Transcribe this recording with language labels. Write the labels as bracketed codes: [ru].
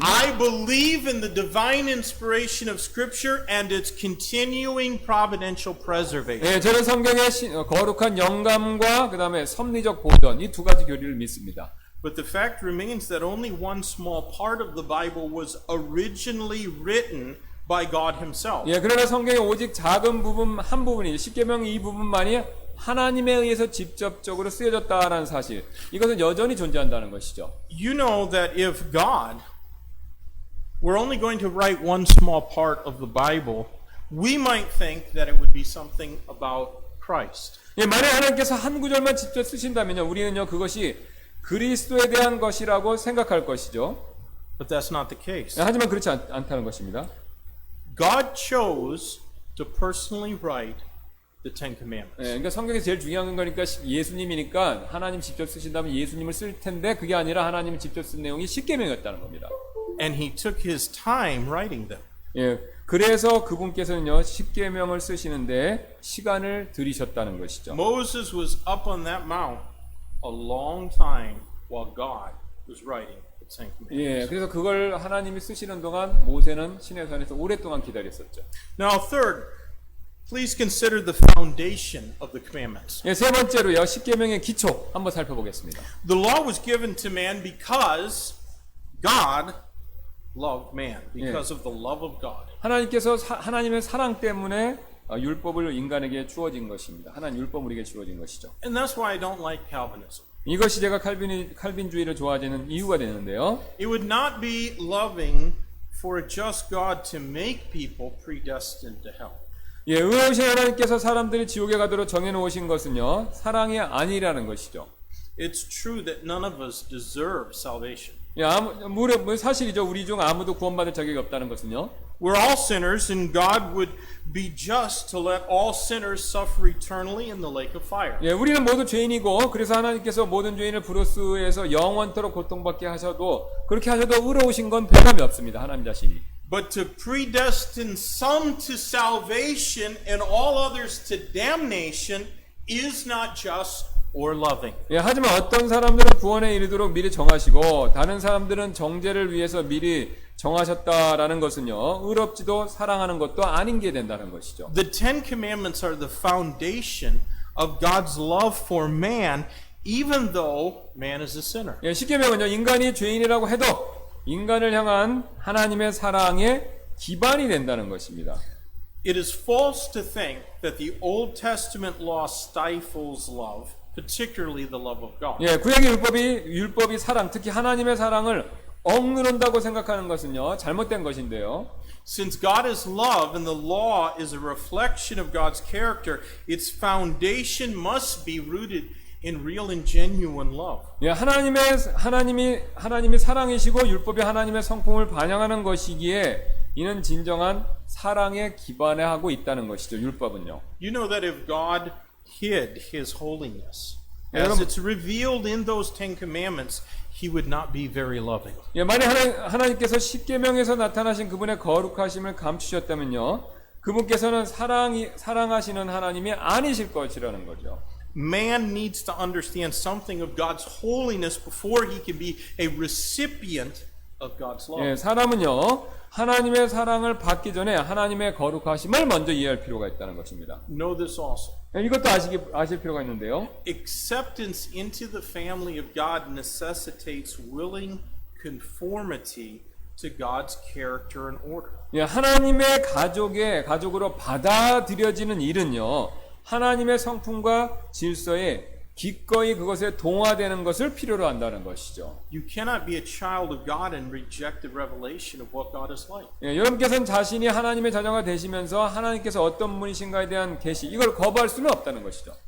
[en] I believe in the divine inspiration of Scripture and its continuing providential preservation. [ko] 예, 저는 성경의 거룩한 영감과 그다음에 섭리적 보존 이 두 가지 교리를 믿습니다. [en] But the fact remains that only one small part of the Bible was originally written by God Himself. [ko] 예, 그러나 성경의 오직 작은 부분 한 부분이 십계명 이 부분만이 하나님에 의해서 직접적으로 쓰여졌다라는 사실. 이것은 여전히 존재한다는 것이죠. [en] You know that if God were only going to write one small part of the Bible, we might think that it would be something about Christ. [ko] 예, 만약 하나님께서 한 구절만 직접 쓰신다면요, 우리는요 그것이 그리스도에 대한 것이라고 생각할 것이죠. [en] But that's not the case. [ko] 예, 하지만 그렇지 않다는 것입니다. [en] God chose to personally write the Ten Commandments. [ko] 예, 그러니까 성경에서 제일 중요한 거니까 예수님이니까 하나님 직접 쓰신다면 예수님을 쓸 텐데 그게 아니라 하나님이 직접 쓴 내용이 십계명이었다는 겁니다. [en] And he took his time writing them. [ko] 예, 그래서 그분께서는요 십계명을 쓰시는데 시간을 들이셨다는 것이죠. [en] Moses was up on that mount a long time while God was writing the Ten Commandments. [ko] 예, 그래서 그걸 하나님이 쓰시는 동안 모세는 시내산에서 오랫동안 기다렸었죠. [en] Now, third, please consider the foundation of the commandments. [ko] 예, 세 번째로요 십계명의 기초 한번 살펴보겠습니다. [en] The law was given to man because God loved man, because of the love of God. [ko] 하나님께서 하나님의 사랑 때문에 율법을 인간에게 주어진 것입니다. 하나님 율법을 우리에게 주어진 것이죠. [en] And that's why I don't like Calvinism. [ko] 이것이 제가 칼빈주의를 좋아하는 이유가 되는데요. [en] It would not be loving for a just God to make people predestined to hell. [ko] 예, 의로우신 하나님께서 사람들이 지옥에 가도록 정해놓으신 것은요 사랑이 아니라는 것이죠. [en] It's true that none of us deserve salvation. [ko] 예, 사실이죠. 우리 중 아무도 구원받을 자격이 없다는 것은요. [en] We're all sinners, and God would be just to let all sinners suffer eternally in the lake of fire. [ko] 예, 우리는 모두 죄인이고 그래서 하나님께서 모든 죄인을 브루스에서 영원토록 고통받게 하셔도 그렇게 하셔도 의로우신 건 변함이 없습니다. 하나님 자신이. [en] But to predestine some to salvation and all others to damnation is not just or loving. [ko] 예, 하지만 어떤 사람들은 구원에 이르도록 미리 정하시고 다른 사람들은 정죄를 위해서 미리 정하셨다라는 것은요 의롭지도 사랑하는 것도 아닌 게 된다는 것이죠. [en] The Ten Commandments are the foundation of God's love for man, even though man is a sinner. [ko] 예, 십계명은요 인간이 죄인이라고 해도 인간을 향한 하나님의 사랑의 기반이 된다는 것입니다. [en] It is false to think that the Old Testament law stifles love, particularly the love of God. [ko] 예, 구약의 율법이 사랑, 특히 하나님의 사랑을 억누른다고 생각하는 것은요 잘못된 것인데요. [en] Since God is love and the law is a reflection of God's character, its foundation must be rooted in real and genuine love. [ko] 예, 하나님이 사랑이시고 율법이 하나님의 성품을 반영하는 것이기에 이는 진정한 사랑에 기반에 하고 있다는 것이죠. 율법은요. [en] You know that if God hid his holiness, Yeah, as it's revealed in those Ten Commandments, he would not be very loving. [ko] 예, 만약 하나님께서 십계명에서 나타나신 그분의 거룩하심을 감추셨다면요, 그분께서는 사랑하시는 하나님이 아니실 것이라는 거죠. [en] Man needs to understand something of God's holiness before he can be a recipient of God's love. [ko] 예, 사람은요, 하나님의 사랑을 받기 전에 하나님의 거룩하심을 먼저 이해할 필요가 있다는 것입니다. [en] Know this also. [ko] 예, 이것도 아실 필요가 있는데요. [en] Acceptance into the family of God necessitates willing conformity to God's character and order. [ko] 예, 하나님의 가족으로 받아들여지는 일은요, 하나님의 성품과 질서에 기꺼이 그것에 동화되는 것을 필요로 한다는 것이죠. [en] You cannot be a child of God and reject the revelation of what God is like. [ko] 예, 여러분께서는 자신이 하나님의 자녀가 되시면서 하나님께서 어떤 분이신가에 대한 계시, 이걸 거부할 수는 없다는 것이죠.